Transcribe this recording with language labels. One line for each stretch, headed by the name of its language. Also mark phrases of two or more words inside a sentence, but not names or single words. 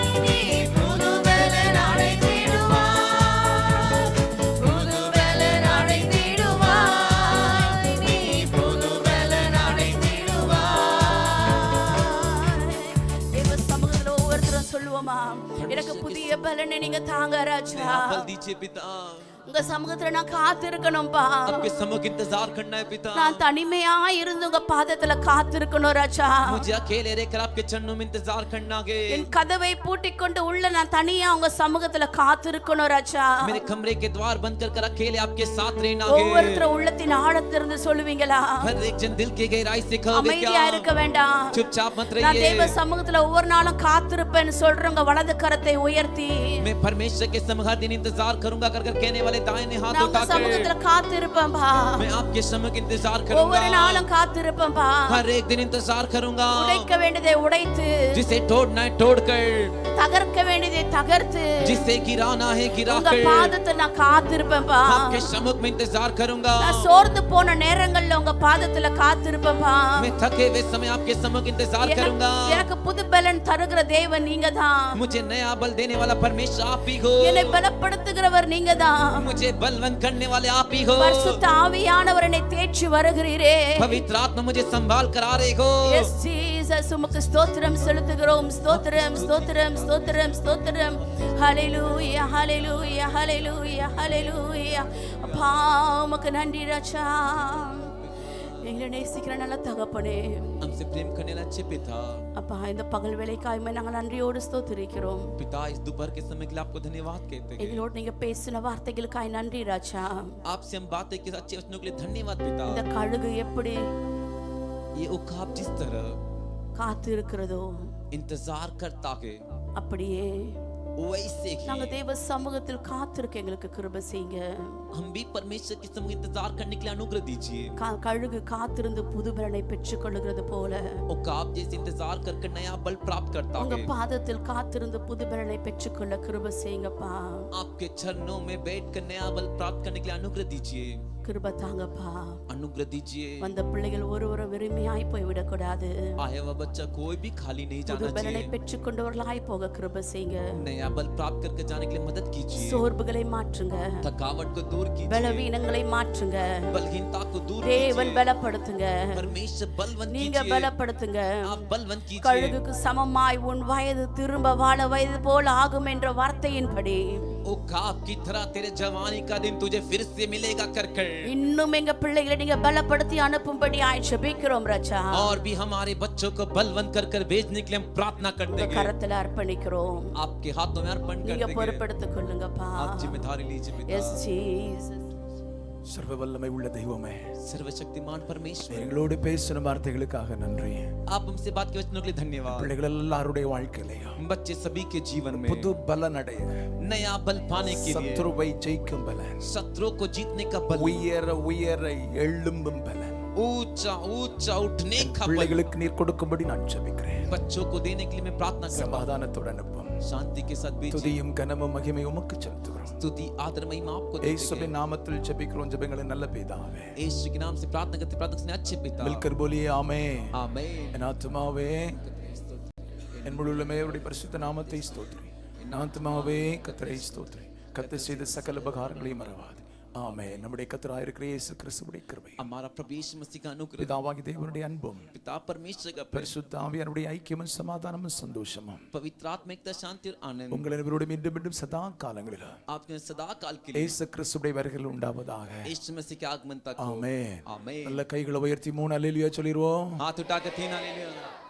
Tamil: நீ புது பலன் அடைந்திடுவாய். புது பலன் அடைந்திடுவாய். நீ புது பலன் அடைந்திடுவாய். தேவ சமூகத்துல ஒவ்வொருத்தரும் சொல்லுவோமா, எனக்கு புதிய பலனை நீங்க தாங்க ராஜா.
Hindi: नया बल दीजिए पिता,
Tamil: உங்க சமூகத்துல நான் காத்திருக்கணும்பா.
Hindi: आपके समय का इंतजार करना है पिता.
Tamil: நான் தனிமையா இருந்து உங்க பாதத்துல காத்திருக்கணும் ராஜா.
Hindi: मुझे अकेले रहकर आपके चरणों में इंतजार करना है.
Tamil: என் கதவை பூட்டிக் கொண்டு உள்ள நான் தனியா உங்க சமூகத்துல காத்திருக்கணும் ராஜா.
Hindi: मेरे कमरे के द्वार बंद कर अकेले आपके साथ रहना है.
Tamil: ஒவ்வொருத்தரும் உள்ளத்தின் ஆழத்திலிருந்து சொல்லுவீங்களா?
Hindi: हर एक जन दिल के गहराई से कहोगे
Tamil: அமைதியா
Hindi: क्या?
Tamil: இருக்க வேண்டாம்.
Hindi: चुपचाप मत
Tamil: நான்
Hindi: रहिए.
Tamil: தேவ சமூகத்துல ஒவ்வொரு நாளும் காத்திருப்பேன்னு சொல்றவங்க வலது கரத்தை உயர்த்தி,
Hindi: मैं परमेश्वर के समय हर दिन इंतजार करूंगा कर कहने वाले दाहिने हाथ
Tamil: நான் உங்க
Hindi: उठाकर
Tamil: சமூகத்துல காத்திருப்பேன்பா.
Hindi: मैं आपके समय का इंतजार
Tamil: ஒவ்வொரு
Hindi: करूंगा.
Tamil: நாளும் காத்திருப்பேன்பா.
Hindi: हर एक दिन इंतजार करूंगा.
Tamil: உடைக்க வேண்டியதை உடைத்து,
Hindi: जिसे तोड़ना है तोड़कर,
Tamil: தகர்க்க வேண்டியதை தகர்த்து,
Hindi: जिसे गिराना है
Tamil: உங்க
Hindi: गिराकर
Tamil: பாதத்தை நான் காத்திருப்பேன்பா.
Hindi: आपके सम्मुख में इंतजार करूंगा.
Tamil: நான் சோர்ந்து போன நேரங்கள்ல உங்க பாதத்துல காத்திருப்பேன்பா.
Hindi: मैं थके हुए समय आपके सम्मुख इंतजार करूंगा.
Tamil: எனக்கு புது பலன் தருகிற தேவன் நீங்க தான்.
Hindi: मुझे नया बल देने वाला परमेश्वर आप ही हो.
Tamil: என்னை பலப்படுத்துகிறவர் நீங்க தான்.
Hindi: मुझे बलवंत करने वाले आप ही हो.
Tamil: பரிசுத்த ஆவியானவர் என்னை தேற்றி வருகிறீரே.
Hindi: पवित्र आत्मा मुझे संभाल कर आ रहे हो.
English: Yes Jesus
Tamil: உமக்கு ஸ்தோத்திரம் செலுத்துகிறோம். ஸ்தோத்திரம் ஸ்தோத்திரம் ஸ்தோத்திரம் ஸ்தோத்திரம். ஹalleluya ஹalleluya ஹalleluya ஹalleluya. அப்பா உமக்கு நன்றி ராஜா. எங்களை நேசிக்கிற நல்ல தகப்பனே,
Hindi: हमसे प्रेम करने वाला अच्छे पिता,
Tamil: அப்பா இந்த பகல் வேளைக்காய் நாங்கள் நன்றியோடு ஸ்தோத்திரிக்கிறோம்.
Hindi: पिता इस दोपहर के समय के लिए आपको धन्यवाद कहते हैं.
Tamil: எங்களோடு நீங்க பேசின வார்த்தைகளுக்காய் நன்றி ராஜா.
Hindi: आपसे हम बातें के अच्छे वचनों के लिए धन्यवाद पिता.
Tamil: இந்த கழுகு எப்படி
Hindi: ये उकाब जिस तरह
Tamil: காத்து இருக்கிறதோ
Hindi: इंतजार करता है
Tamil: அப்படியே
Hindi: वैसे
Tamil: நாங்க
Hindi: ही
Tamil: தேவ சமூகத்தில் காத்திருக்க எங்களுக்கு கிருபை செய்யுங்க.
Hindi: हम भी परमेश्वर के समय इंतजार करने के लिए अनुग्रह दीजिए.
Tamil: கழுகு காத்திருந்து புது பலனை பெற்றுக் கொள்ளுகிறது போல
Hindi: उकाब जैसे इंतजार कर नया बल प्राप्त करता
Tamil: உங்க
Hindi: है.
Tamil: பாதத்தில் காத்திருந்து புது பலனை பெற்றுக்கொள்ள கிருபை செய்யுங்கப்பா.
Hindi: आपके चरणों में बैठकर नया बल प्राप्त करने के लिए अनुग्रह दीजिए.
Tamil: கிருபை தாங்கப்பா.
Hindi: अनुग्रह दीजिए.
Tamil: வந்த பிள்ளைகள் ஒருவர வெறுமையாய் போய்விடக் கூடாது.
Hindi: आया हुआ बच्चा कोई भी खाली नहीं
Tamil: புது
Hindi: जाना
Tamil: பலனை
Hindi: चाहिए.
Tamil: பெற்றுக்கொண்டவர்களாய் போக கிருபை செய்யுங்க.
Hindi: नया बल प्राप्त करके जाने के लिए मदद कीजिए.
Tamil: சோர்வுகளை மாற்றுங்க.
Hindi: थकावट को दूर कीजिए.
Tamil: பலவீனங்களை மாற்றுங்க.
Hindi: बलहीनता को दूर
Tamil: தேவன்
Hindi: कीजिए.
Tamil: பலப்படுத்துங்க.
Hindi: परमेश्वर बलवंत
Tamil: நீங்க
Hindi: कीजिए.
Tamil: பலப்படுத்துங்க.
Hindi: आप बलवंत कीजिए.
Tamil: கழுகுக்கு சமமாய் உன் வயது திரும்ப வாழ வயது போல ஆகும் என்ற வார்த்தையின்படி
Hindi: उकाब की तरह तेरे जवानी का दिन तुझे फिर से मिलेगा कर
Tamil: இன்னும் எங்க பிள்ளைகளை நீங்க பலப்படுத்தி அனுப்பும்படி ஜெபிக்கிறோம் ராஜா.
Hindi: और भी हमारे बच्चों को बलवंत कर भेजने के लिए हम प्रार्थना करते
Tamil: உங்க
Hindi: हैं.
Tamil: கரத்துல அர்ப்பணிக்கிறோம்.
Hindi: आपके हाथों में अर्पण
Tamil: நீங்க
Hindi: करते हैं.
Tamil: பொறுப்பெடுத்துக் கொள்ளுங்கப்பா.
Hindi: आप जिम्मेदारी लीजिए पिता.
English: Yes Jesus.
Tamil: சர்வ வல்லமை உள்ள தெய்வமே,
Hindi: सर्वशक्तिमान परमेश्वर,
Tamil: எங்களோடு பேசின வார்த்தைகளுக்காக நன்றி.
Hindi: आप हमसे बात के वचनों के लिए धन्यवाद।
Tamil: பிள்ளைகள் எல்லாருடைய வாழ்க்கையிலையும்
Hindi: बच्चे सभी के जीवन में
Tamil: புது பலன் அடைய,
Hindi: नया बल पाने के लिए,
Tamil: சத்துருவை ஜெயிக்கும் பலன்,
Hindi: शत्रुओं को जीतने का बल,
Tamil: உயர உயர எழும்பும் பலன்
Hindi: ऊंचा ऊंचा उठने का बल
Tamil: பிள்ளைகளுக்கு நீர் கொடுக்கும்படி நான் ஜெபிக்கிறேன்.
Hindi: बच्चों को देने के लिए मैं प्रार्थना करता हूं।
Tamil: சமாதானத்தோடு அனுப்பும்.
Hindi: शांति के साथ भेजिए।
Tamil: துதியும் கனமும் மகிமையும் உமக்கு செலுத்துகிறோம்.
Hindi: स्तुति आदर महिमा आपको देते
Tamil: இயேசுவின்
Hindi: हैं।
Tamil: நாமத்தில் ஜெபிக்கிறோம் ஜெபங்களை நல்ல பிதாவே.
Hindi: यीशु के नाम से प्रार्थना करते प्रार्थना करते अच्छे पिता। मिलकर बोलिए आमेन. आमीन।
Tamil: என் ஆத்துமாவே என் முழு உள்ளமே அவருடைய பரிசுத்த நாமத்தை ஸ்தோத்திரி. என் ஆத்துமாவே கர்த்தரை ஸ்தோத்திரி. கர்த்தர் செய்த சகல உபகாரங்களையும் மறவாது. ஆமென். நம்முடைய கர்த்தராகிய இருக்கிற இயேசு கிறிஸ்துவின் கிருபை,
Hindi: हमारा प्रभु यीशु मसीह का अनुग्रह,
Tamil: பிதாவாகிய தேவனுடைய அன்பும்,
Hindi: पिता परमेश्वर का प्रेम,
Tamil: பரிசுத்த ஆவியானவருடைய ஐக்கியமும் சமாதானமும் சந்தோஷமும்
Hindi: पवित्र आत्मिकता, शांति और आनंद
Tamil: உங்கள் அனைவரோடும் மீண்டும் மீண்டும் சதா காலங்களிலும்
Hindi: आपके सदा काल के लिए
Tamil: இயேசு கிறிஸ்துவின் வருகையில் உண்டாவதாக.
Hindi: यीशु मसीह के आगमन तक हो।
Tamil: ஆமென்.
Hindi: आमीन।
Tamil: நல்ல கைகளை உயர்த்தி 3 அல்லேலூயா சொல்லிடுவோம்.
Hindi: हाथ उठाकर 3 हालेलुया।